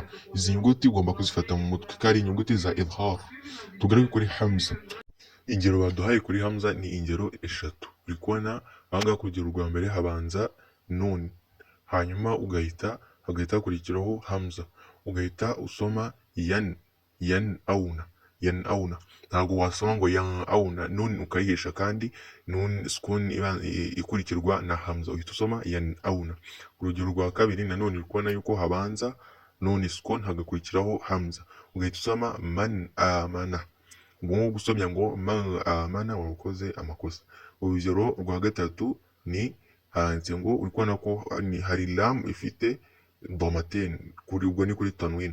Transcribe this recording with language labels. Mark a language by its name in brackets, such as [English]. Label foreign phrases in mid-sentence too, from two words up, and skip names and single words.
[Kinyarwanda] Izi nyuguti ugomba kuzifata mu mutwe ko ari inyuguti za idhar. Tugaruke kuri hamza. Ingero baduhaye kuri hamza ni ingero eshatu. Uri kubona ahangaha ku rugero rwa mbere habanza nun, hanyuma hagahita hakurikiraho hamza, ugahita usoma yan auna. Ntabwo wasoma ngo yan auna nun ukayihisha kandi nun sukun ikurikirwa na hamza, uhita usoma yan auna. Urugero rwa kabiri nanone uri kubona yuko habanza nun sukun hagakurikiraho hamza, ugahita usoma [Arabic] مَنْ آمَنَ. [Kinyarwanda] Ubwo gusomya ngo [Arabic] مَنْ آمَنَ [Kinyarwanda] wakoze amakosa. Urugero rwa gatatu ni handitse ngo uri kubona ko hari lam ifite domaten, ubwo ni kuri tanwin.